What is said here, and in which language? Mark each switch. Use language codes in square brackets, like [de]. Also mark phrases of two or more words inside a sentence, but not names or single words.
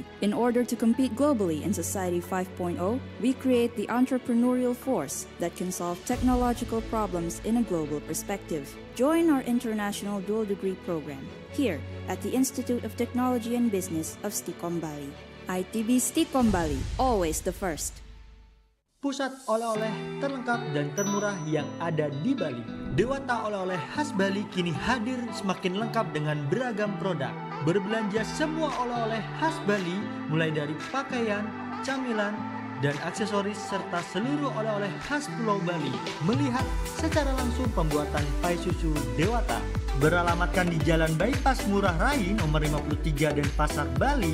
[en] In order to compete globally in Society 5.0, we create the entrepreneurial force that can solve technological problems in a global perspective. Join our International Dual Degree Program here at the Institute of Technology and Business of Stikom Bali. ITB Stikom Bali, always the first. [id] Pusat oleh-oleh terlengkap dan termurah yang ada di Bali. Dewata Oleh-oleh khas Bali kini hadir semakin lengkap dengan beragam produk. Berbelanja semua oleh-oleh khas Bali mulai dari pakaian, camilan, dan aksesoris serta seluruh oleh-oleh khas Pulau Bali. Melihat secara langsung pembuatan pai susu Dewata. Beralamatkan di Jalan Bypass Ngurah Rai nomor 53 dan Pasar Bali.